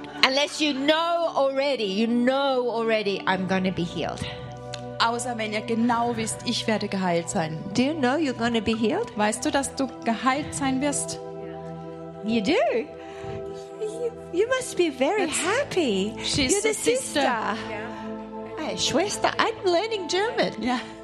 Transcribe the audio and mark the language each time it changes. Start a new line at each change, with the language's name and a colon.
English: Unless you know already, I'm going to be healed.
German: Außer wenn ihr genau wisst, ich werde geheilt sein.
English: Do you know you're going to be healed?
German: Weißt du, dass du geheilt sein wirst?
English: You do. You must be very happy. She's You're the sister. Yeah. I Schwester, I'm learning German. Yeah.